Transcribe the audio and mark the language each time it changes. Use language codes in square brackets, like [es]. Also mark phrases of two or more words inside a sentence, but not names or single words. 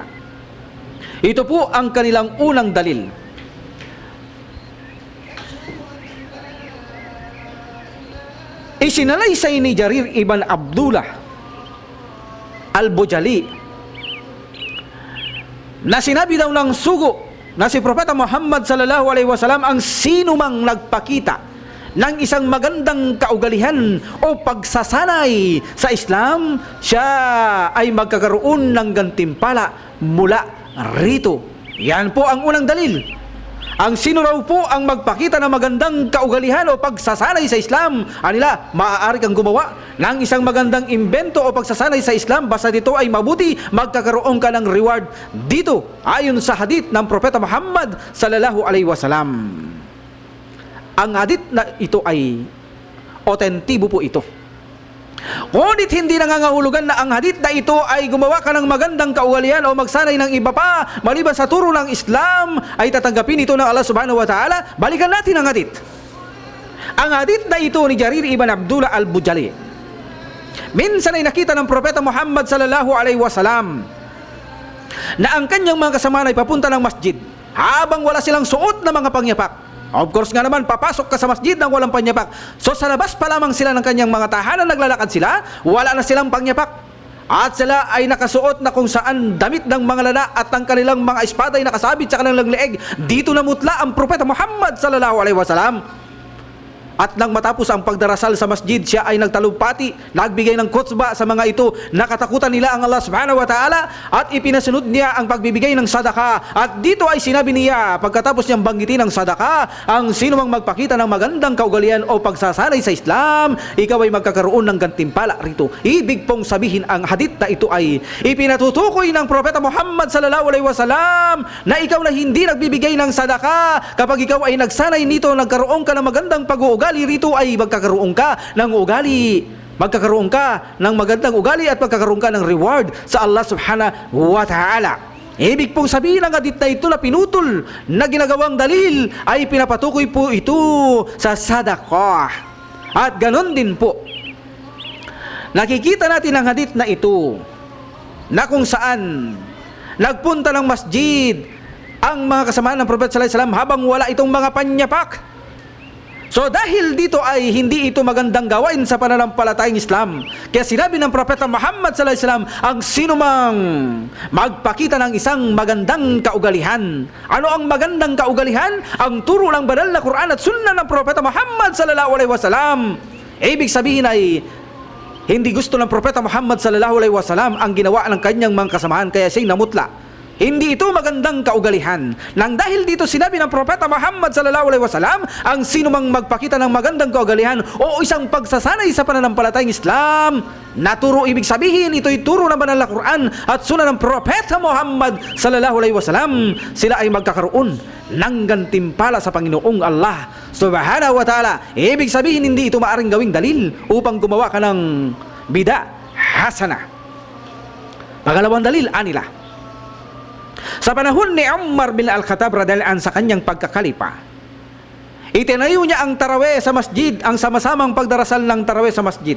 [tl] Ito po ang kanilang unang dalil. Isinalaysay ni Jarir ibn Abdullah Al-Bujali na sinabi daw ng sugo na si Propeta Muhammad [ar] صلى الله عليه وسلم, [tl] ang sino mang nagpakita ng isang magandang kaugalian o pagsasanay sa Islam, siya ay magkakaroon ng gantimpala mula rito. Yan po ang unang dalil. Ang sino raw po ang magpakita ng magandang kaugalian o pagsasanay sa Islam, anila, maaari kang gumawa ng isang magandang imbento o pagsasanay sa Islam, basta dito ay mabuti, magkakaroon ka ng reward dito, ayon sa hadith ng Propeta Muhammad [ar] صلى الله عليه وسلم. [tl] Ang hadith na ito ay otentibo po ito. Ngunit hindi nangangahulugan na ang hadith na ito ay gumawa ka ng magandang kaugalian o magsanay ng iba pa maliban sa turo ng Islam ay tatanggapin ito ng Allah [ar] سبحانه وتعالى. [tl] Balikan natin ang hadith. Ang hadith na ito ni Jarir ibn Abdullah Al-Bujali minsan ay nakita ng Propeta Muhammad [ar] صلى الله عليه وسلم [tl] na ang kanyang mga kasama ay papunta ng masjid habang wala silang suot na mga pangyapak. [en] Of course [tl] nga naman, papasok ka sa masjid nang walang pangyapak. So sa labas pa lamang sila ng kanyang mga tahanan, naglalakad sila, wala na silang pangyapak. At sila ay nakasuot na kung saan damit ng mga lana at ang kanilang mga espada ay nakasabit sa kanilang leeg. Dito namutla ang Propeta Muhammad [ar] صلى الله عليه وسلم. [tl] At nang matapos ang pagdarasal sa masjid, siya ay nagtalumpati, nagbigay ng khutbah sa mga ito. Nakatakutan nila ang Allah [ar] سبحانه وتعالى [tl] at ipinasunod niya ang pagbibigay ng sadaka. At dito ay sinabi niya, pagkatapos niyang banggitin ang sadaka, ang sino mang magpakita ng magandang kaugalian o pagsasanay sa Islam, ikaw ay magkakaroon ng gantimpala rito. Ibig pong sabihin, ang hadith na ito ay ipinatutukoy ng Propeta Muhammad [ar] صلى الله عليه وسلم [tl] na ikaw na hindi nagbibigay ng sadaka, kapag ikaw ay nagsanay nito, nagkaroon ka ng magandang pag-uugali rito, ay magkakaroon ka ng ugali, magkakaroon ka ng magandang ugali at magkakaroon ka ng reward sa Allah [ar] سبحانه وتعالى. [tl] Ibig pong sabihin ng hadith na ito na pinutol na ginagawang dalil ay pinapatukoy po ito sa sadaqah. At ganon din po, nakikita natin ang hadith na ito na kung saan nagpunta ng masjid ang mga kasamahan ng Propeta [ar] صلى الله عليه وسلم [tl] habang wala itong mga panyapak. So dahil dito ay hindi ito magandang gawain sa pananampalatayang Islam, kaya sinabi ng Propeta Muhammad [ar] صلى الله عليه وسلم, [tl] ang sinumang magpakita ng isang magandang kaugalian. Ano ang magandang kaugalian? Ang turo ng banal na Quran at Sunnah ng Propeta Muhammad [ar] صلى الله عليه وسلم. [tl] Ibig sabihin ay hindi gusto ng Propeta Muhammad [ar] صلى الله عليه وسلم [tl] ang ginawa ng kanyang mga kasamahan, kaya siya'y namutla. Hindi ito magandang kaugalian. Nang dahil dito sinabi ng Propeta Muhammad [ar] صلى الله عليه وسلم, [tl] ang sino mang magpakita ng magandang kaugalian o isang pagsasanay sa pananampalatayang Islam, naturo, ibig sabihin ito'y turo ng banal na Quran at Sunnah ng Propeta Muhammad [ar] صلى الله عليه وسلم, [tl] sila ay magkakaroon ng gantimpala sa Panginoong Allah [ar] سبحانه وتعالى. [tl] Ibig sabihin hindi ito maaring gawing dalil upang gumawa ka ng [ar] بدعة حسنة. [tl] Pangalawang dalil, anila. Sa panahon ni Umar bin Al-Khattab [ar] رضي الله عنه, [tl] sa kanyang pagkakalipa, itinayo niya ang tarawih sa masjid, ang sama-samang pagdarasal ng tarawih sa masjid.